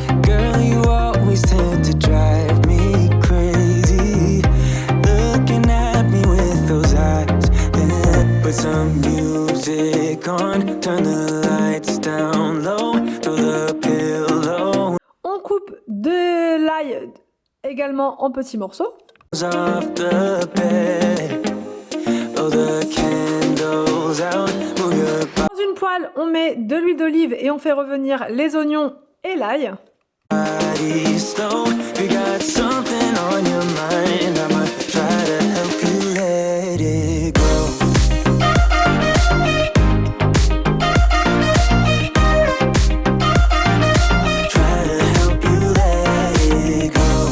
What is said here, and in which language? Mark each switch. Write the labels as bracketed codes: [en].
[en] Girl, you always tend to drive me crazy, looking at me with those eyes. Yeah. Put some music on, turn the lights down low, throw the pillow. [fr] On coupe de l'ail également en petits morceaux. [en] Off the bed, blow the candles out, move your body. [fr] Dans une poêle, on met de l'huile d'olive et on fait revenir les oignons et l'ail. [en] Slow, you got something on your mind, I'ma try to help you let it go. Try to help you let it go.